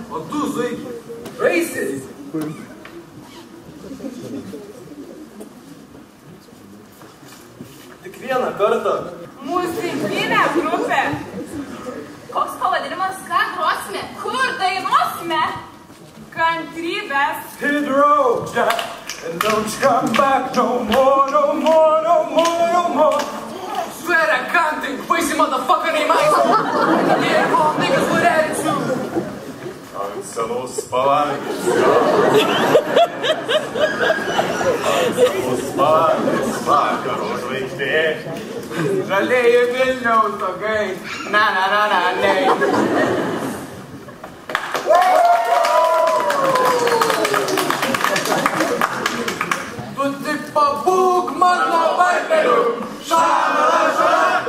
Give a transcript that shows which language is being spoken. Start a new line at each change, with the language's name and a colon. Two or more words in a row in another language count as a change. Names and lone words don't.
Lithuanian: O tu, Zaiki, žaisi? Tik vieną kartą. Muzikinė grupė. Koks pavadinimas? Ką grosime? Kur dainuosime? Kantrybės.
English: Hit road, Jack. And don't you come back no more, no more, no more, no more. Swear I can't think, crazy motherfucker named Michael. Yeah, all niggas with attitude.
Lithuanian: Ant senos palangės, senos palangės, vakaro žvaigždė. Žalieji Vilniaus stogai, nei. Tu tik pabūk mano varpeliu, šalala, šalala.